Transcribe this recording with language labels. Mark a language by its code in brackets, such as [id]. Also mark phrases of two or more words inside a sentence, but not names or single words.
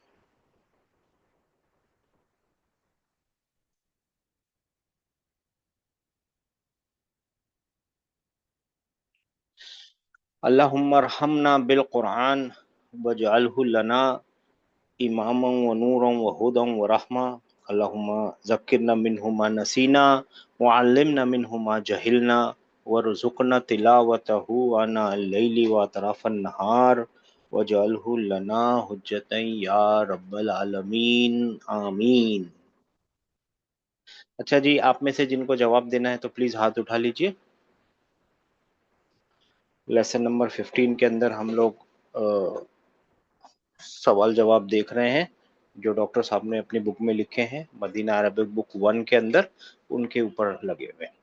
[ar] اللهم ارحمنا بالقرآن واجعله لنا إماما ونورا وهدى ورحمة. اللهم ذكرنا منه ما نسينا وعلمنا منه ما جهلنا وارزقنا تلاوته آناء الليل وأطراف النهار واجعله لنا حجة يا رب العالمين آمين. [hi] अच्छा जी, आप में से जिनको जवाब देना है तो प्लीज़ हाथ उठा लीजिए। [en] lesson number [hi] 15 के अंदर हम लोग सवाल जवाब देख रहे हैं जो डॉक्टर साहब ने अपनी बुक में लिखे हैं, मदीना अरबिक बुक 1 के अंदर, उनके ऊपर लगे हुए हैं।